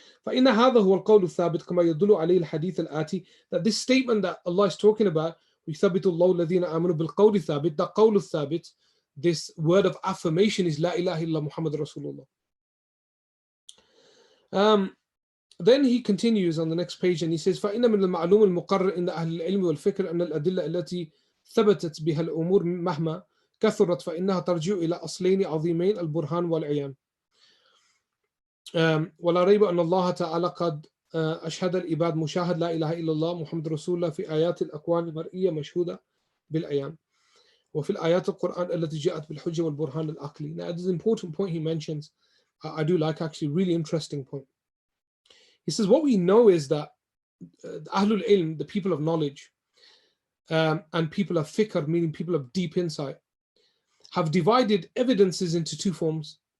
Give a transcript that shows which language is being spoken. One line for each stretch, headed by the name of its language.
Arabic: فَإِنَّ هَذَا هُوَ الْقَوْلُ الثَّابِتُ كَمَا يَدُلُّ عَلَيْهِ الْحَدِيثُ الْآتِي.
English: That this statement that Allah is talking about,
Arabic: يُثَبِّتُ اللَّهُ الَّذِينَ آمَنُوا بِالْقَوْلِ الثَّابِتِ,
English: that
Arabic: قول الثابت,
English: this word of affirmation is
Arabic: لا إله إلا محمد رسول الله.
English: Then he continues on the next page and he says,
Arabic: فَإِنَّ مِنَ الْمَعْلُومِ الْمُقَرَّرِ إِنَّ أَهْلِ الْعِلْمِ وَالْفِكْرِ أَنَّ الْأَدِلَّةَ الَّتِي ثبتت بها الأمور مهما كثرت فإنها ترجع إلى أصلين عظيمين البرهان والعيان. ولا ريب أن الله تعالى قد أشهد العباد مشاهد لا إله إلا الله محمد رسول الله في آيات الأكوان المرئية مشهودة بالعيان وفي الآيات القرآن التي جاءت بالحجة والبرهان العقلي.
English: Now, this is an important point he mentions. I do like, actually, really interesting point. He says what we know is that Ahlul Ilm, the people of knowledge, and people of fikr, meaning people of deep insight, have divided evidences into two forms.